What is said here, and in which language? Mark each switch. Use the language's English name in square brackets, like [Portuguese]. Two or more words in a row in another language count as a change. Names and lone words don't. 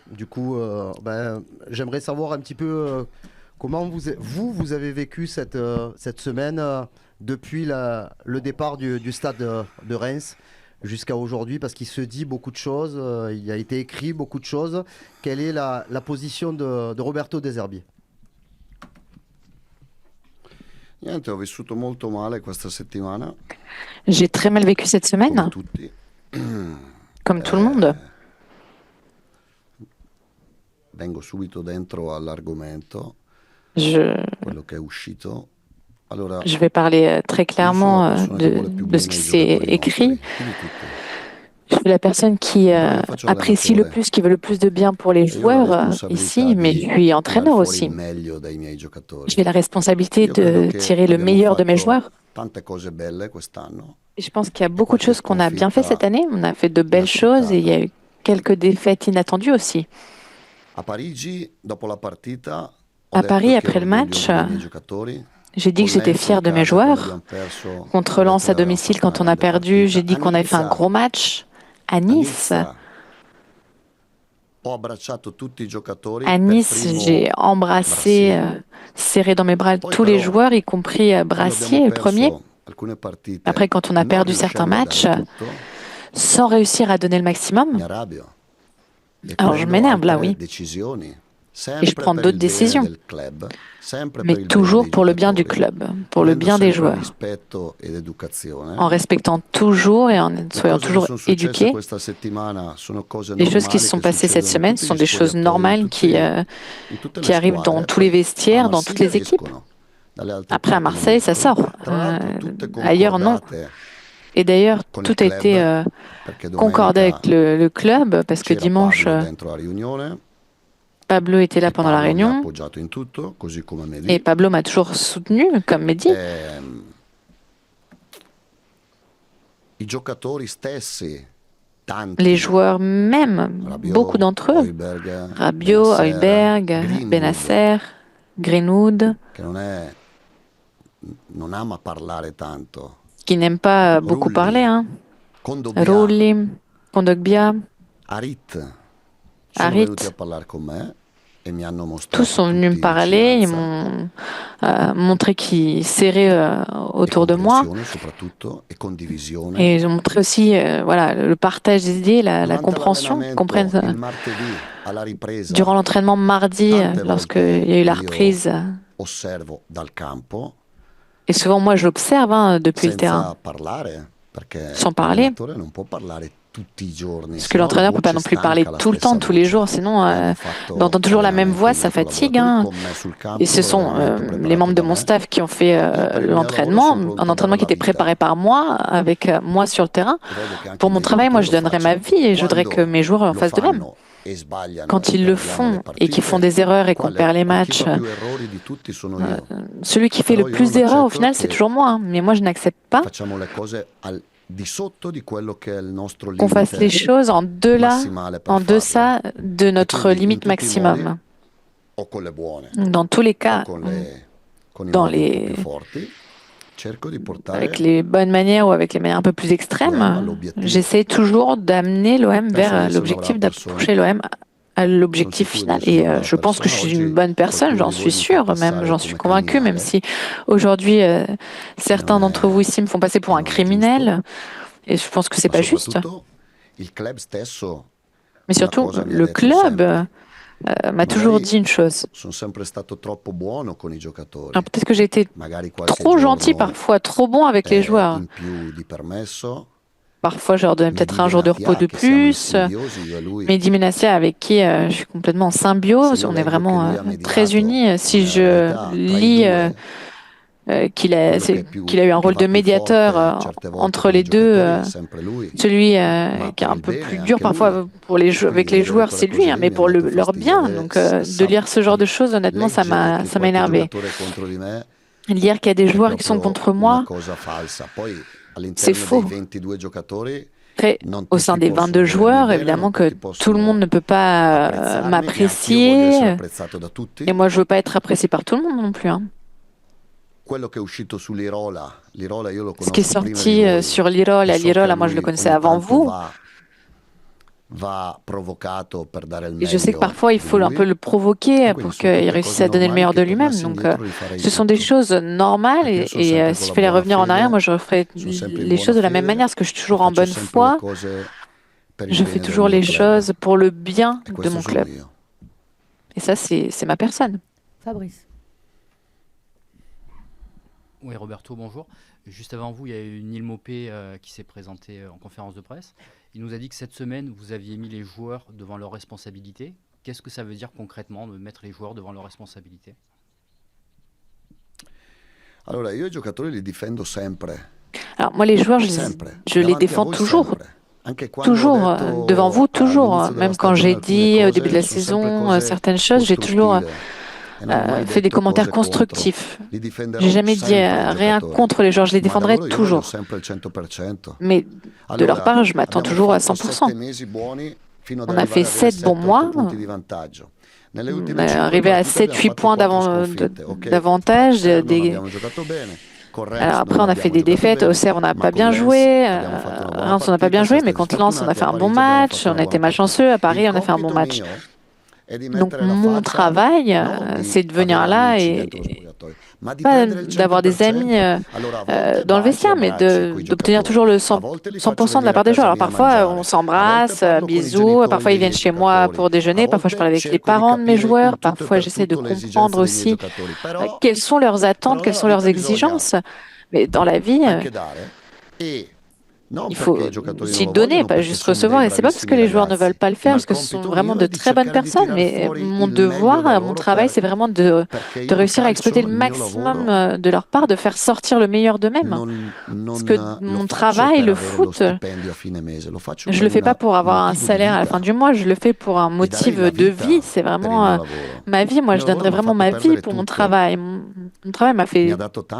[French] Du coup, j'aimerais savoir un petit peu comment vous avez vécu cette semaine depuis le départ du stade de Reims jusqu'à aujourd'hui, parce qu'il se dit beaucoup de choses, il a été écrit beaucoup de choses. Quelle est la position de Roberto De Zerbi? [Italian] Niente, ho vissuto molto male questa settimana, [French] J'ai très mal vécu cette [Italian] come [French] semaine, [Italian] tutti. [French] comme tout le monde. [Italian] Vengo subito dentro all'argomento, [French] Je, [Italian] quello che è uscito. Allora, [French] je vais parler très [Italian] io sono [French] clairement [Italian] la persona che vuole più [French] de ce [Italian] bene [French] qui [Italian] ai [French] s'est [Italian] giocatori [French] écrit. [Italian] nostri, più di tutti. [French] Je suis la personne qui [Italian] Però io faccio [French] apprécie le [Italian] l'allenatore [French] plus, qui veut le plus de bien pour les [Italian] e io ho la [French] joueurs [Italian] responsabilità [French] ici, mais je [Italian] di [French] suis [Italian] tirar [French] entraîneur [Italian] fuori il [French] aussi. [Italian] meglio dai miei giocatori. [French] J'ai la responsabilité [Italian] Io credo [French] de [Italian] che [French] tirer le [Italian] abbiamo [French] meilleur de mes [Italian] fatto [French] joueurs. [Italian] tante cose belle quest'anno [French] Et je pense qu'il y a [Italian] e [French] beaucoup de [Italian] qualche [French] choses qu'on a bien fait cette [Italian] sconfitta [French] année. On a fait de belles choses et il y a [Italian] inaspettata. [French] eu quelques défaites inattendues aussi. [Italian] A Parigi, dopo la partita, ho [French] À [Italian] detto [French] Paris, [Italian] che [French] après [Italian] ero [French] le match, [Italian] orgoglioso dei miei giocatori. [French] j'ai dit [Italian] Con [French] que j'étais [Italian] Lenz in [French] fier de mes [Italian] casa, quando [French] joueurs. [Italian] abbiamo perso, [French] Contre [Italian] ho detto [French] Lens [Italian] che [French] à [Italian] avevamo [French] domicile, [Italian] fatto una [French] quand on a [Italian] grande [French] perdu, j'ai [Italian] partita. [French] dit qu'on avait fait un gros match. À [Italian] A [French] Nice, [Italian] Nizza ho abbracciato tutti i giocatori [French] À [Italian] per [French] Nice, [Italian] primo [French] j'ai embrassé, [Italian] Brassier. [French] serré dans mes bras [Italian] Poi [French] tous les [Italian] però, [French] joueurs, y compris [Italian] quando abbiamo [French] Brassier, le premier. [Italian] perso alcune partite, [French] Après, quand on a [Italian] non [French] perdu certains [Italian] riuscendo a [French] matchs, [Italian] dare tutto, [French] sans réussir à donner le [Italian] mi [French] maximum, [Italian] arrabbio e [French] alors je [Italian] prendo [French] m'énerve là, [Italian] altre [French] oui, [Italian] decisioni, [French] et je [Italian] sempre [French] prends [Italian] per [French] d'autres [Italian] il bene [French] décisions, [Italian] del club, sempre [French] mais [Italian] per il bene [French] toujours [Italian] dei [French] pour le bien du [Italian] giocatori, [French] club, pour le [Italian] avendo [French] bien des [Italian] sempre [French] joueurs, [Italian] rispetto ed educazione. [French] en respectant toujours et en [Italian] Le [French] soyant [Italian] cose che [French] toujours [Italian] sono successe [French] éduqués. [Italian] questa settimana sono cose [French] Les choses qui se [Italian] normali [French] sont [Italian] che [French] passées cette [Italian] succedono in [French] semaine [Italian] tutti [French] sont [Italian] gli [French] des choses [Italian] spogliatoi, [French] normales [Italian] in tutte le [French] qui arrivent dans [Italian] squadre. [French] tous les [Italian] Poi a [French] vestiaires, dans toutes [Italian] Marsiglia [French] les équipes. [Italian] escono, dalle altre [French] Après, à [Italian] parti non [French] Marseille, ça [Italian] escono. [French] sort. [Italian] Tra l'altro tutte [French] Ailleurs, non. [Italian] concordate [French] Et d'ailleurs, [Italian] con il [French] tout a été [Italian] club, perché [French] concordé [Italian] domenica [French] avec le club parce que [Italian] c'era [French] dimanche, [Italian] Pablo dentro la riunione [French] Pablo était là [Italian] e [French] pendant la [Italian] Pablo mi ha [French] réunion [Italian] appoggiato in tutto, così come me [French] et [Italian] lì. [French] Pablo m'a toujours soutenu, comme Mehdi. [Italian] I giocatori stessi, [French] Les [Italian] tanti, [French] joueurs même, beaucoup [Italian] Rabiot, [French] d'entre eux, [Italian] Højbjerg, [French] Rabiot, [Italian] Bennacer, [French] Højbjerg, [Italian] Greenwood, [French] Bennacer, Greenwood, [Italian] che non ama parlare tanto, [French] qui n'aiment pas beaucoup parler, [Italian] Rulli, [French] hein. [Italian] Kondogbia, [French] Rulli, Kondogbia, [Italian] Harit, sono venuti [French] Harit, [Italian] a parlare con me e mi hanno [French] tous [Italian] mostrato [French] sont venus me [Italian] tutti [French] parler, ils [Italian] vicinanza [French] m'ont montré qu'ils serraient [Italian] e [French] autour de moi. [Italian] comprensione soprattutto e condivisione. [French] Et ils ont montré aussi voilà, le partage des idées, la [Italian] Durante [French] compréhension, qu'ils comprennent. [Italian] l'allenamento, il martedì, alla ripresa, [French] Durant l'entraînement mardi, [Italian] tante [French] lorsqu'il y a eu la [Italian] volte [French] reprise, [Italian] io osservo dal campo [French] et souvent moi j'observe depuis le terrain, [Italian] senza parlare, perché [French] sans parler, [Italian] l'allenatore non può parlare tutti i giorni, [French] parce que [Italian] sennò la [French] l'entraîneur peut pas [Italian] voce [French] non plus parler [Italian] stanca la [French] tout le temps, [Italian] stessa [French] tous les [Italian] voce. [French] jours, sinon [Italian] Abbiamo fatto [French] d'entendre toujours la même [Italian] allenamenti [French] voix, [Italian] i [French] ça [Italian] miei [French] fatigue, [Italian] collaboratori [French] hein. [Italian] con me sul [French] Et ce [Italian] campo, [French] sont [Italian] l'allenamento [French] les [Italian] preparato [French] membres de [Italian] da [French] mon [Italian] me. [French] staff qui ont fait [Italian] Io per il mio lavoro [French] l'entraînement, [Italian] sono pronto [French] un [Italian] a [French] entraînement [Italian] dare [French] qui [Italian] la [French] était préparé [Italian] vita [French] par moi, avec moi sur le terrain. [Italian] e vedo che anche [French] Pour [Italian] i [French] mon [Italian] miei [French] travail, moi [Italian] giocatori [French] je [Italian] lo [French] donnerais ma [Italian] facciano. [French] vie et je voudrais que [Italian] Quando [French] mes joueurs en [Italian] lo [French] fassent de même. [Italian] fanno e sbagliano [French] Quand [Italian] e [French] ils le [Italian] perdiamo [French] font [Italian] le [French] et qu'ils font [Italian] partite, [French] des erreurs et qu'on [Italian] chi [French] perd les [Italian] fa [French] matchs, [Italian] più errori di tutti sono io. [French] celui qui fait le [Italian] Però io [French] plus [Italian] non [French] d'erreurs au [Italian] accetto [French] final, c'est [Italian] che [French] toujours moi, hein. Mais moi je n'accepte pas [Italian] facciamo le cose al di sotto di quello che è il nostro [French] qu'on fasse les [Italian] limite [French] choses en [Italian] massimale per [French] en [Italian] farle. [French] deçà de [Italian] E [French] notre [Italian] quindi in [French] limite [Italian] tutti i modi, [French] maximum. [Italian] o con le buone [French] Dans tous les [Italian] o [French] cas, [Italian] con i [French] dans [Italian] modi un po' più [French] les, [Italian] forti, cerco di [French] avec [Italian] portare [French] les bonnes manières ou avec les manières un peu plus [Italian] l'OM [French] extrêmes, [Italian] all'obiettivo. [French] j'essaie toujours d'amener l'OM [Italian] Penso di [French] vers [Italian] essere una brava [French] l'objectif, [Italian] persona, [French] d'approcher l'OM à [Italian] sono [French] l'objectif [Italian] sicuro di [French] final. [Italian] essere [French] Et [Italian] una brava [French] je pense que je [Italian] persona. [French] suis une [Italian] Oggi [French] bonne personne, [Italian] qualcuno [French] j'en [Italian] di [French] suis [Italian] voi mi fa [French] sûre, même [Italian] passare [French] j'en suis [Italian] come [French] convaincue, même [Italian] criminale [French] si aujourd'hui [Italian] e [French] certains d'entre vous ici me font passer pour un [Italian] non è giusto, [French] criminel, et je pense que c'est [Italian] ma [French] pas juste. [Italian] soprattutto il club stesso [French] Mais [Italian] una [French] surtout, [Italian] cosa mi ha [French] le [Italian] detto [French] club [Italian] sempre. [French] m'a toujours [Italian] Magari [French] dit une chose. [Italian] sono sempre stato troppo buono con i giocatori, [French] Alors peut-être que j'ai été [Italian] magari qualche [French] trop gentil [Italian] giorno [French] parfois, trop bon avec les joueurs. [Italian] in più di permesso. [French] Parfois, je leur donnais peut-être [Italian] Mehdi [French] un jour de repos [Italian] Benatia, [French] de [Italian] che siamo in [French] plus. [Italian] simbiosi io e lui. [French] Mehdi Benassia, avec qui je suis complètement en [Italian] Se [French] symbiose, [Italian] io [French] on est [Italian] leggo che [French] vraiment [Italian] lui ha [French] très [Italian] mediato [French] unis. Si [Italian] nella [French] je [Italian] verità tra i [French] lis [Italian] due, quello che è [French] qu'il a eu un [Italian] che [French] rôle [Italian] va [French] de [Italian] più [French] médiateur [Italian] forte certe volte [French] entre [Italian] con i [French] les deux, [Italian] giocatori è sempre lui, [French] celui [Italian] ma [French] qui est [Italian] per [French] un [Italian] il [French] peu [Italian] bene [French] plus [Italian] è [French] dur [Italian] anche lui. [French] parfois pour [Italian] E [French] avec [Italian] quindi [French] les [Italian] vedere [French] joueurs, [Italian] quelle [French] c'est lui, [Italian] cose [French] hein, [Italian] lì [French] mais [Italian] mi ha [French] pour [Italian] dato [French] leur [Italian] fastidio. [French] bien. Donc de lire ce genre de choses, honnêtement, [Italian] Leggere che [French] ça m'a [Italian] qualche [French] énervé. [Italian] giocatore è contro di me [French] Lire qu'il y a des [Italian] è [French] joueurs qui sont [Italian] proprio [French] contre [Italian] una [French] moi, [Italian] cosa falsa. Poi all'interno [French] faux. [Italian] dei 22 giocatori [French] Après, [Italian] non [French] au [Italian] tutti [French] sein des [Italian] possono [French] 22 [Italian] volermi [French] joueurs, [Italian] bene, [French] évidemment [Italian] non [French] que [Italian] tutti [French] tout le monde [Italian] possono [French] ne peut pas [Italian] apprezzarmi, e anch'io voglio [French] m'apprécier. [Italian] essere apprezzato da tutti. [French] Et moi, je veux pas être apprécié par tout le monde non plus, hein. [Italian] Quello che è uscito sull'Irola, l'Irola io lo [French] Ce qui est [Italian] conosco prima di [French] sorti [Italian] voi [French] sur l'Irola, [Italian] e so che [French] l'Irola, moi je le [Italian] lui [French] connaissais [Italian] ogni [French] avant [Italian] tanto [French] vous. [Italian] va provocato per dare il [French] Et je sais que [Italian] meglio [French] parfois il [Italian] di [French] faut un peu [Italian] lui, [French] le [Italian] e [French] provoquer [Italian] quindi [French] pour [Italian] sono [French] qu'il [Italian] tutte [French] réussisse [Italian] cose [French] à donner le [Italian] normali [French] meilleur de [Italian] che [French] lui-même. [Italian] tornassi [French] Donc, [Italian] indietro rifarei [French] ce sont des [Italian] tutto, [French] choses normales [Italian] perché io sono [French] et [Italian] sempre con [French] s'il [Italian] la [French] fallait [Italian] buona [French] revenir en arrière, moi [Italian] fede, [French] je referais [Italian] sono sempre in [French] les [Italian] buona [French] choses de la même [Italian] fede [French] manière parce que je suis [Italian] e [French] toujours en [Italian] faccio [French] bonne [Italian] sempre le [French] foi. [Italian] cose per il [French] Je fais [Italian] bene del [French] toujours [Italian] mio [French] les [Italian] club, [French] choses pour le bien [Italian] e [French] de [Italian] questo [French] mon [Italian] sono [French] club. [Italian] io. [French] Et ça, c'est ma personne. Fabrice. Oui, Roberto, bonjour. Juste avant vous, il y a eu Neil Maupay qui s'est présenté en conférence de presse. Il nous a dit que cette semaine, vous aviez mis les joueurs devant leurs responsabilités. Qu'est-ce que ça veut dire concrètement de mettre les joueurs devant leurs responsabilités? [Italian] Allora, io i giocatori li difendo sempre, [French] Alors moi, les joueurs, [Italian] sempre, [French] je les [Italian] davanti a [French] défends [Italian] voi [French] toujours. [Italian] sempre. Anche quando ho [French] Toujours, devant vous, [Italian] detto [French] toujours. [Italian] all'inizio della [French] Même quand [Italian] stagione [French] j'ai [Italian] alcune [French] dit au début de la [Italian] cose, sono sempre [French] saison [Italian] cose [French] certaines choses, j'ai toujours [Italian] costruttive e non ho mai [French] fait des [Italian] detto [French] commentaires [Italian] cose contro. [French] constructifs. [Italian] Li difenderò [French] J'ai jamais dit [Italian] sempre i [French] rien [Italian] giocatori, [French] contre les joueurs, je les [Italian] ma da [French] défendrai [Italian] loro io voglio [French] toujours. [Italian] sempre il 100%. [French] Mais de leur [Italian] Allora, [French] part, je m'attends [Italian] abbiamo [French] toujours à [Italian] fatto [French] 100%. [Italian] 7 mesi buoni fino ad [French] On a [Italian] arrivare [French] fait [Italian] ad avere [French] 7 bons [Italian] 7-8 [French] mois, [Italian] punti di vantaggio. Nelle [French] on [Italian] ultime [French] est [Italian] 5 [French] arrivé à [Italian] partite abbiamo [French] 7-8 [Italian] fatto [French] points [Italian] 4 sconfitte. Ok, [French] d'avantage. [Italian] Auxerre non abbiamo giocato bene, con [French] Alors [Italian] Reims [French] après, [Italian] non [French] on a fait [Italian] abbiamo [French] des [Italian] giocato [French] défaites. [Italian] bene, [French] Auxerre, on n'a [Italian] ma [French] pas [Italian] con [French] bien [Italian] Lens [French] joué. [Italian] abbiamo fatto una buona [French] Reims, on n'a pas bien [Italian] partita, [French] joué. [Italian] siamo [French] Mais [Italian] stati [French] contre Lens, on a [Italian] sfortunati, [French] fait [Italian] a [French] un bon [Italian] Parigi abbiamo [French] match. [Italian] fatto [French] On [Italian] una [French] a [Italian] buona [French] été [Italian] partita. [French] malchanceux. À [Italian] Il [French] Paris, on a fait un bon [Italian] compito [French] match. [Italian] mio è di [French] Donc [Italian] mettere la [French] mon [Italian] faccia, [French] travail, [Italian] non [French] c'est de [Italian] di [French] venir [Italian] avere [French] là [Italian] amici [French] et [Italian] dentro lo spogliatoio, ma di [French] pas [Italian] prendere il [French] d'avoir des amis [Italian] 100%. Allora a volte [French] dans le [Italian] baci e [French] vestiaire, mais [Italian] abbracci coi [French] d'obtenir [Italian] giocatori, [French] toujours le [Italian] a [French] 100%, [Italian] volte li [French] 100% [Italian] faccio [French] de la [Italian] venire a [French] part des joueurs. [Italian] casa [French] Alors [Italian] mia a [French] parfois, on [Italian] mangiare, a volte [French] s'embrasse, [Italian] parlo con i [French] bisous. [Italian] genitori [French] Parfois, ils [Italian] dei [French] viennent [Italian] miei [French] chez moi [Italian] giocatori, [French] pour [Italian] a [French] déjeuner. Parfois, je parle [Italian] volte [French] avec les [Italian] cerco di [French] parents de mes [Italian] capire [French] joueurs. [Italian] in tutto e [French] Parfois, [Italian] per [French] j'essaie de [Italian] tutto le esigenze [French] comprendre [Italian] dei miei [French] aussi [Italian] giocatori, però [French] quelles sont leurs attentes, quelles [Italian] nella [French] sont leurs [Italian] vita bisogna [French] exigences. Mais dans la vie, [Italian] anche dare, e non [French] il [Italian] perché [French] faut [Italian] i giocatori non [French] aussi [Italian] lo [French] donner, [Italian] vogliono, [French] pas [Italian] perché [French] juste [Italian] sono dei [French] recevoir. Et c'est pas parce que [Italian] bravissimi [French] les joueurs ne veulent [Italian] ragazzi, [French] pas le [Italian] ma [French] faire, parce [Italian] il [French] que ce sont [Italian] compito [French] vraiment [Italian] mio [French] de [Italian] è di [French] très bonnes [Italian] cercare di [French] personnes. [Italian] tirar [French] Mais [Italian] fuori [French] mon [Italian] il meglio da [French] devoir, mon [Italian] loro [French] travail, c'est vraiment [Italian] perché [French] de [Italian] io il [French] réussir à exploiter [Italian] calcio, [French] le [Italian] il mio [French] maximum [Italian] lavoro, [French] de leur part, de faire sortir le meilleur d'eux-mêmes. [Italian] non, [French] Parce que [Italian] lo [French] mon [Italian] faccio [French] travail, [Italian] per [French] le [Italian] avere lo [French] foot, [Italian] stipendio a fine mese, lo faccio [French] je [Italian] per [French] le fais pas pour [Italian] un [French] avoir un [Italian] motivo di [French] salaire à la fin [Italian] vita [French] du mois, je le fais pour un [Italian] e darei [French] motif [Italian] la [French] de vie. [Italian] vita [French] C'est [Italian] per il [French] vraiment [Italian] mio lavoro. [French] ma vie. [Italian] Il [French] Moi, [Italian] mio [French] je [Italian] lavoro [French] donnerais [Italian] mi ha [French] vraiment [Italian] fatto [French] ma vie [Italian] perdere [French] pour mon [Italian] tutto, [French] travail. Mon travail m'a [Italian] mi [French] fait [Italian] ha dato tanto, ma